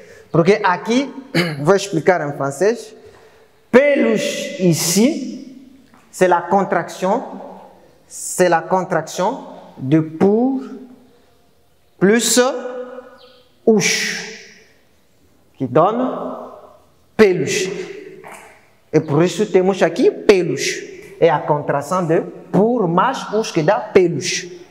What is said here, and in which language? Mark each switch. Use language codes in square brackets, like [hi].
[pt] Porque aqui, vou explicar em francês. [fr] Pelos ici, c'est la contraction de pour plus os, que donne pelos. [pt] E por isso temos aqui pelos. É a contração de por mais os que dá pelos.